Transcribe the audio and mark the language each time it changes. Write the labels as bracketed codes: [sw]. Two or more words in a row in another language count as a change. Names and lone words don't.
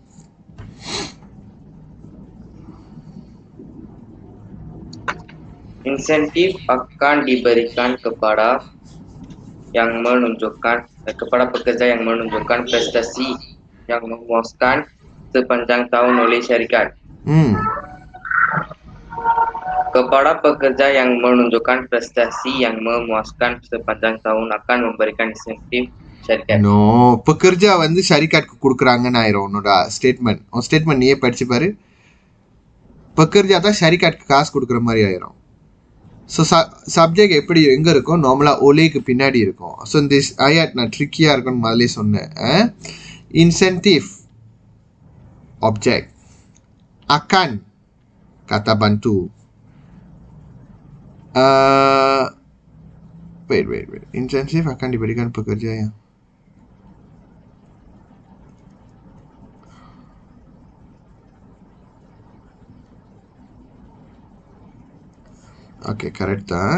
[ms] Insentif akan diberikan kepada pekerja yang menunjukkan prestasi yang memuaskan sepanjang tahun oleh syarikat. Kepada pekerja yang menunjukkan prestasi yang memuaskan sepanjang tahun akan memberikan insentif syarikat. [ta] No, [ms] pekerja syarikatku [ta] கொடுக்குறாங்கன்னு ஆயிரும் உன்னோட ஸ்டேட்மெண்ட். உன் ஸ்டேட்மெண்ட் நீயே படிச்சு பாரு. pekerja தான் syarikatக்கு காசு கொடுக்குற மாதிரி ஆயிரும். So, சப்ஜெக்ட் எப்படி எங்க இருக்கும்? நார்மலா ஒலேக்கு பின்னாடி இருக்கும். [en] So, this [ta] ayat நான் ட்ரிக்கியா இருக்குன்னு முதல்ல சொன்னேன். [en] Incentive object [ms] akan kata bantu. [en] Wait. [ms] Insentif akan diberikan pekerja yang [en] Okay, correct [ms] tak?